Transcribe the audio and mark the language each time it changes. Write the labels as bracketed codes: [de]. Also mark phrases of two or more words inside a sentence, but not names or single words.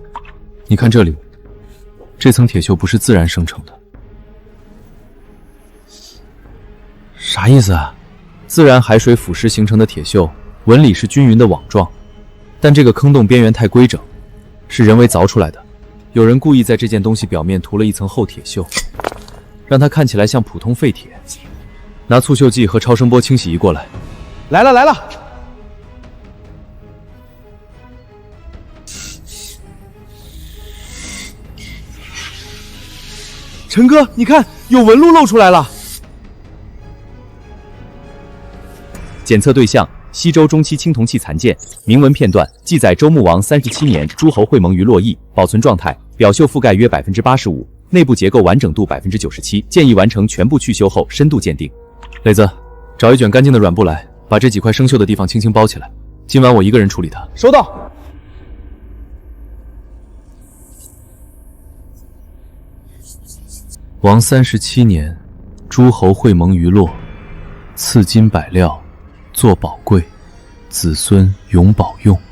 [zh] 你看這裡，這層鐵鏽不是自然生成的。啥意思啊？自然海水腐蝕形成的鐵鏽，紋理是均勻的網狀，但這個坑洞邊緣太規整，是人為鑿出來的。有人故意在這件東西表面塗了一層厚鐵锈，讓它看起来像普通廢鐵。拿促锈劑和超声波清洗仪过来。来了来了！陈哥，你看，有纹路露出来了。检测对象：西周中期青铜器残件，铭文片段记载周穆王37年诸侯会盟于洛邑，保存狀態：表鏽覆蓋約85%，內部結構完整度97%，建議完成全部去修後深度鑑定。磊子，找一卷乾淨的軟布來，把這幾塊生鏽的地方輕輕包起來。今晚我一個人處理它。收到。王37年，諸侯會盟於洛，賜金百料，作寶貴，子孫永保用。